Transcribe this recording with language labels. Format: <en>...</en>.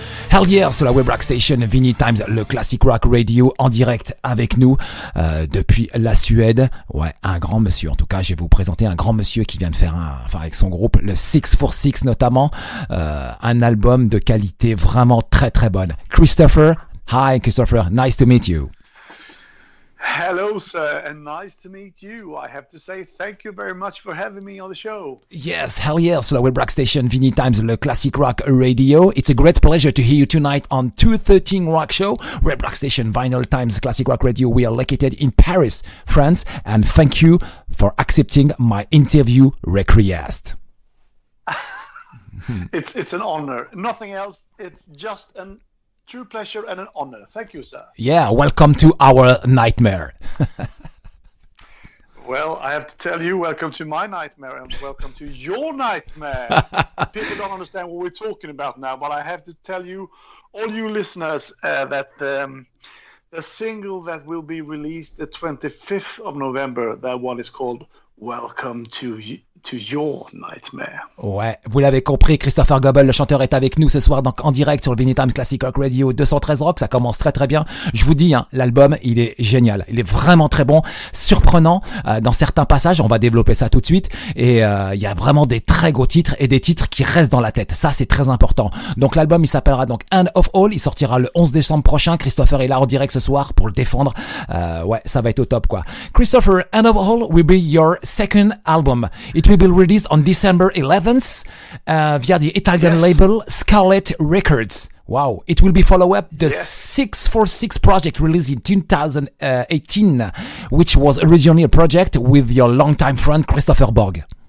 <en>Hell yeah,</en> <fr>sur la web rock station Vinylestimes, le classic rock radio en direct avec nous depuis la Suède. Ouais, un grand monsieur. En tout cas, je vais vous présenter un grand monsieur qui vient de faire avec son groupe, le 646 notamment, un album de qualité vraiment très très bonne.</fr> <en>Christoffer, hi Christoffer, nice to meet you. Hello, sir, and nice to meet you. I have to say thank you very much for having me on the show. Yes, hell yeah,</en> <fr>sur la web rock station Vinylestimes, le classic rock radio.</fr> <en>It's a great pleasure to hear you tonight on 213 Rock Show, web rock station Vinylestimes classic rock radio. We are located in Paris, France, and thank you for accepting my interview request. It's an honor. Nothing else. It's just an true pleasure and an honor. Thank you, sir. Yeah, welcome to our nightmare. Well, I have to tell you, welcome to my nightmare and welcome to your nightmare. People don't understand what we're talking about now, but I have to tell you, all you listeners, that the single that will be released the 25th of November, that one is called Welcome to Your Nightmare.</en> <fr>Ouais, vous l'avez compris, Kristoffer Göbel, le chanteur, est avec nous ce soir donc en direct sur le Vinylestimes Classic Rock Radio 213 Rock. Ça commence très très bien. Je vous dis, l'album, il est génial. Il est vraiment très bon, surprenant dans certains passages. On va développer ça tout de suite. Et il y a vraiment des très gros titres et des titres qui restent dans la tête. Ça, c'est très important. Donc l'album, il s'appellera donc End of All. Il sortira le 11 décembre prochain. Kristoffer est là en direct ce soir pour le défendre. Ouais, ça va être au top quoi.</fr> <en>Kristoffer, End of All will be your second album. It will be released on December 11th via the Italian label Scarlet Records. Wow. It will be follow up the 646 project released in 2018, which was originally a project with your longtime friend Christoffer Borg.</en>